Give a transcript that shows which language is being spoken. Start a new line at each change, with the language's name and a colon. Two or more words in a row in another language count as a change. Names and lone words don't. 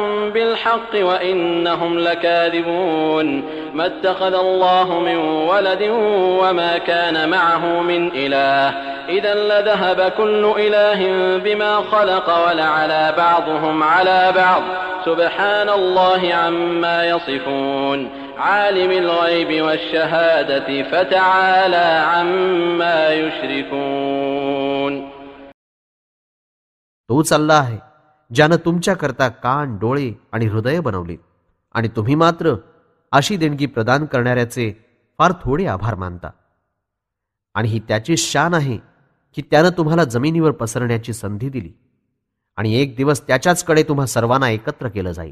Arabic: بالحق وإنهم لكاذبون ما اتخذ الله من ولد وما كان معه من إله إذا لذهب كل إله بما خلق ولعلى بعضهم على بعض سبحان الله عما يصفون عالم الغيب والشهادة فتعالى عما يشركون.
Marathi: तोच अल्लाह आहे ज्यानं तुमच्याकरता कान, डोळे आणि हृदय बनवले आणि तुम्ही मात्र अशी देणगी प्रदान करणाऱ्याचे फार थोडे आभार मानता. आणि ही त्याची शान आहे की त्यानं तुम्हाला जमिनीवर पसरण्याची संधी दिली आणि एक दिवस त्याच्याचकडे तुम्हा सर्वांना एकत्र केलं जाईल.